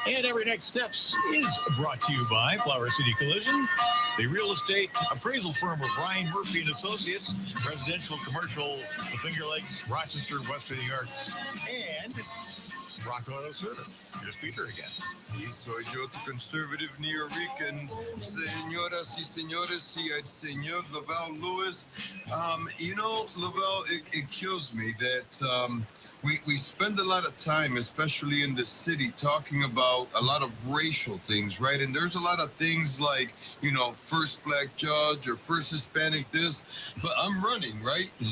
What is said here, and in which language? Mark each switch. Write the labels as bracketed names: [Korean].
[English] And every Next Steps is brought to you by Flower City Collision, the real estate appraisal firm of Ryan Murphy and Associates, residential, commercial, the Finger Lakes, Rochester, Western New York, and Rock Auto Service. Here's Peter again. [Spanish] Sí, soy yo, tu [English] conservative New Yorker. [Spanish] Señoras y señores, sí, el señor Laval Lewis. [English] Laval, it kills me that we spend a lot of time, especially in the city, talking about a lot of racial things, right? And there's a lot of things like, first black judge or first Hispanic this, but I'm running, right?